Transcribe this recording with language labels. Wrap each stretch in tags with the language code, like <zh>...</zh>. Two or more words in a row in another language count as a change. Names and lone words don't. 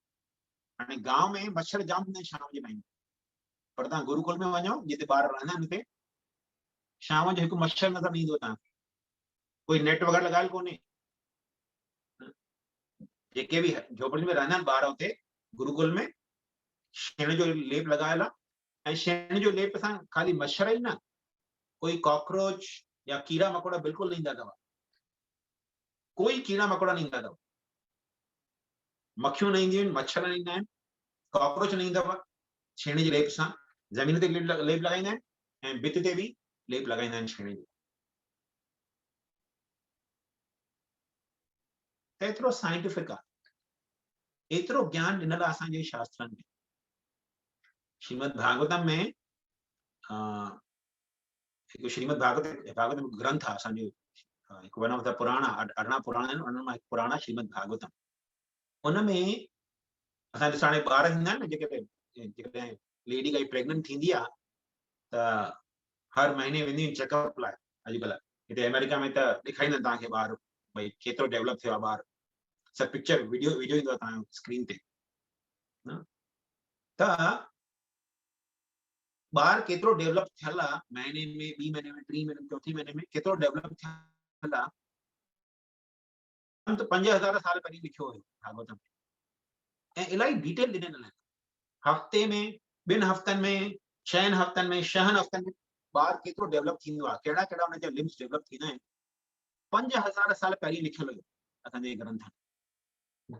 <sd>हाणे गांव में मच्छर जाम हूंदा आहिनि शाम जे टाइम, पर तव्हां गुरुकुल में वञो जिते ॿार रहंदा आहिनि हुते शाम जो हिकु मच्छर नज़र न ईंदो तव्हांखे। कोई नेट वग़ैरह लॻायल कोन्हे। जेके बि झोपड़ी में रहंदा आहिनि ॿार हुते गुरुकुल में छेणे जो लेप लॻायल आहे, ऐं छेणे जो लेप सां ख़ाली मच्छर ई न, कोई कॉकरोच या कीड़ा मकोड़ा बिल्कुलु न ईंदा अथव। कोई कीड़ा मकोड़ा न ईंदा अथव, मक्खियूं न ईंदियूं आहिनि, मच्छर न ईंदा आहिनि, कॉकरोच न ईंदव। छेणे जे लेप सां ज़मीन ते लेप लॻाईंदा आहिनि ऐं भित ते बि लेप लॻाईंदा आहिनि छेणे जो। त एतिरो साइंटिफिक आहे, एतिरो ज्ञान ॾिनल आहे असांजे शास्त्रनि में। श्रीमद भागवतम में हिकु श्रीमद भागवतम ग्रंथ आहे असांजो, हिकु</sd> <en>one of the</en> <sd>पुराण आहे, 18 पुराण आहिनि, उन्हनि मां हिकु पुराण आहे श्रीमद भागवतम। उनमें असां ॾिसो हाणे ॿार थींदा आहिनि न, जेकॾहिं लेडी काई प्रेग्नेंट थींदी आहे त हर महीने वेंदियूं आहिनि चेकअप लाइ। अॼुकल्ह हिते अमेरिका में त ॾेखारींदा आहिनि तव्हांखे ॿार भई केतिरो डेवलप थियो आहे ॿार, सभु पिक्चर वीडियो ईंदो आहे तव्हांजो स्क्रीन ते। त ॿार केतिरो डेवलप थियल आहे, महीने में, 2 महीने में, 3 महीने में, 4 महीने में केतिरो डेवलप थियल आहे, त 5000 साल पहिरीं लिखियो हुयो भागवतम में, ऐं इलाही डिटेल ॾिनल आहिनि। हफ़्ते में, 2 हफ़्तनि में, 6 हफ़्तनि में, 6 हफ़्तनि में ॿार केतिरो डेवलप थींदो आहे, कहिड़ा कहिड़ा हुनजा लिम्स डेवलप थींदा आहिनि, 5000 साल पहिरीं लिखियल हुयो असांजे ग्रंथ में।</sd>